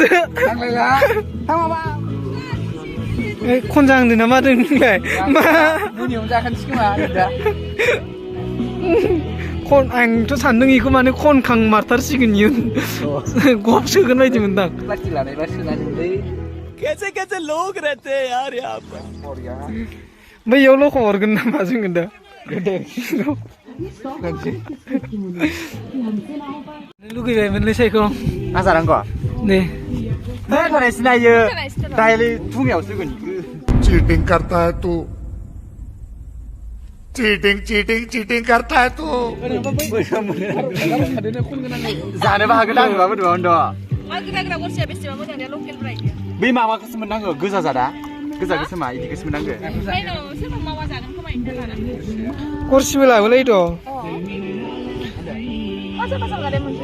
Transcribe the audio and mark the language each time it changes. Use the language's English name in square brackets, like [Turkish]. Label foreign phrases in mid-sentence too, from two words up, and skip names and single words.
[Bodo] थांलायला थां माबा खनजांदो ना मादों नोंलाय मा मोनायावनो जाखानोसै खोमा दा आंथ' सानदों इखौ माने खनखां मारथारसिगोन इयो गब सोगोन बायदि मोनदां प्लास्टिक लानायबा सोनानै [Hindi] कैसे कैसे लोग रहते हैं यार यहाँ पर [Bodo] ओमफ्राय इयाव लखब हरगोन नामा जोङो दा लुगैबायमोनलै सायखौ आजारांगौ दे थानाय सिनायो दाइलि फुङावसो गोन [Hindi] चीटिंग करता है तू चीटिंग चीटिंग चीटिंग करता है तू [Bodo] जानोबो हागोन आं माबा दं द गोदाग्रा गरसेया बेसेबां मोजां दा लकेल ब्राइ बै माबाखौसो मोननांगौ गोजा जादा गोजा गोसोमा इदिखौसो मोननांगौ सोरबा मावा जागोन खोमा इखौ लानानै गरसिबो लाबोलाय द सोरबा जागोन मोनसे